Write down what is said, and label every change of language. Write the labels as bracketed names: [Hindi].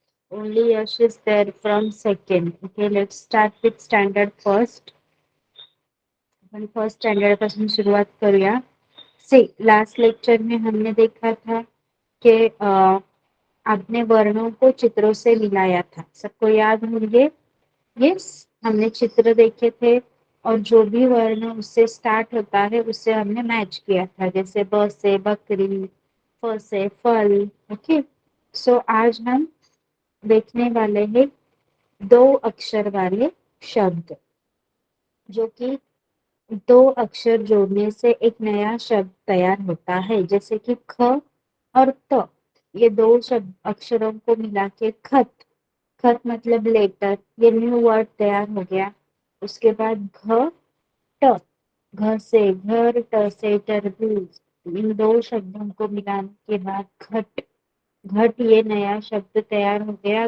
[English] Only Yash is there from second. Okay, let's start with standard first. [Marathi] Upon first standard पासून सुरुवात करूया. [Hindi] से last lecture में हमने देखा था कि आपने वर्णों को चित्रों से मिलाया था. सबको याद होंगे. यस, हमने चित्र देखे थे और जो भी वर्ण उससे स्टार्ट होता है उससे हमने मैच किया था. जैसे ब से बकरी, फ से फल. ओके. सो आज हम देखने वाले हैं दो अक्षर वाले शब्द, जो कि दो अक्षर जोड़ने से एक नया शब्द तैयार होता है. जैसे कि ख और त. ये दो शब्द अक्षरों को मिला के खत. खत मतलब लेटर. ये न्यू वर्ड तैयार हो गया. उसके बाद घ ट. घ से घर, ट से तरबूज. इन दो शब्दों को मिलाने के बाद घट. घट ये नया शब्द तैयार हो गया.